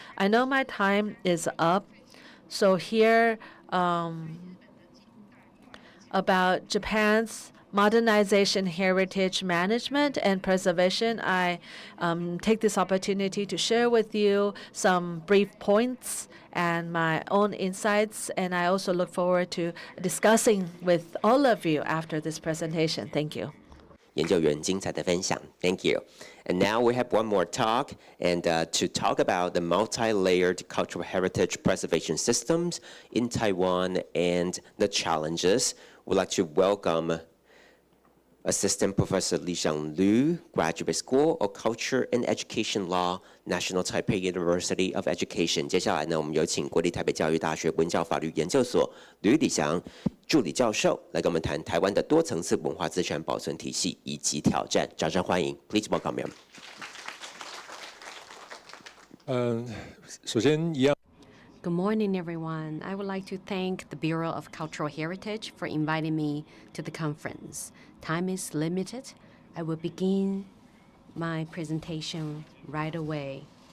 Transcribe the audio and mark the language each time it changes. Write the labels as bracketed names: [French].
[English] I know my time is up, so here about Japan's modernization, heritage management, and preservation, I take this opportunity to share with you some brief points and my own insights, and I also look forward to discussing with all of you after this presentation. Thank you. [Chinese] 研究员精彩的分享 [English] Thank you. And now we have one more talk, and to talk about the multi-layered cultural heritage preservation systems in Taiwan and the challenges, we'd like to welcome Assistant Professor Li Xiang Lu, Graduate School of Culture and Education Law, National Taipei University of Education. [Chinese] 接下来呢，我们有请国立台北教育大学文教法律研究所吕礼祥助理教授来跟我们谈台湾的多层次文化资产保存体系以及挑战。掌声欢迎 ， [English] Please welcome him. [Chinese] 首先一样。 [English] Good morning, everyone. I would like to thank the Bureau of Cultural Heritage for inviting me to the conference. Time is limited. I will begin my presentation right away.